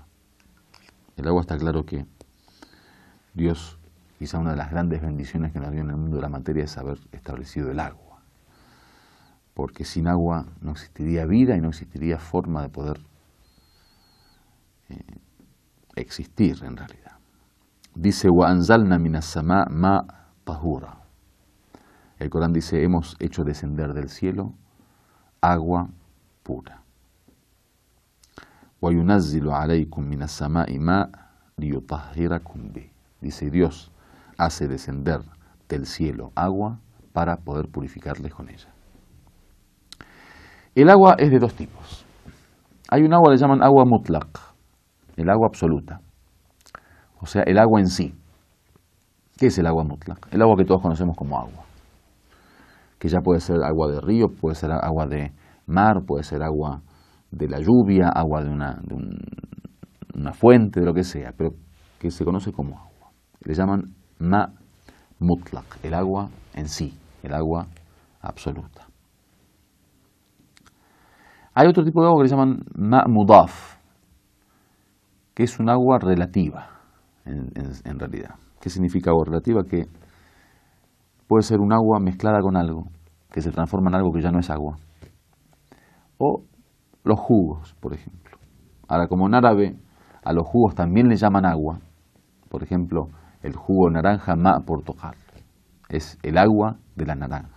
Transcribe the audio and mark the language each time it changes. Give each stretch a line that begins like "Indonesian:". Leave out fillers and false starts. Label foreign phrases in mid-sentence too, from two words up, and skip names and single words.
Spanish: El agua, está claro que Dios, quizá una de las grandes bendiciones que nos dio en el mundo de la materia es haber establecido el agua. Porque sin agua no existiría vida y no existiría forma de poder existir en realidad. Dice:
Arabic: وأنزلنا من السماء ماء طهورا.
Spanish: El Corán dice: hemos hecho descender del cielo agua pura.
Arabic: وينزل عليكم من السماء ماء ليطهركم به.
Spanish: Dice: Dios hace descender del cielo agua para poder purificarles con ella. El agua es de 2 tipos. Hay un agua que le llaman agua mutlaq, el agua absoluta, o sea, el agua en sí. ¿Qué es el agua mutlaq? El agua que todos conocemos como agua, que ya puede ser agua de río, puede ser agua de mar, puede ser agua de la lluvia, agua de una fuente, de lo que sea, pero que se conoce como agua. Le llaman
Arabic: ماء مطلق,
Spanish: el agua en sí, el agua absoluta. Hay otro tipo de agua que le llaman
Arabic: ماء مضاف,
Spanish: que es un agua relativa, en realidad. ¿Qué significa agua relativa? Que puede ser un agua mezclada con algo, que se transforma en algo que ya no es agua. O los jugos, por ejemplo. Ahora, como en árabe a los jugos también le llaman agua, por ejemplo, el jugo de naranja
Arabic: ماء برتقال,
Spanish: es el agua de la naranja.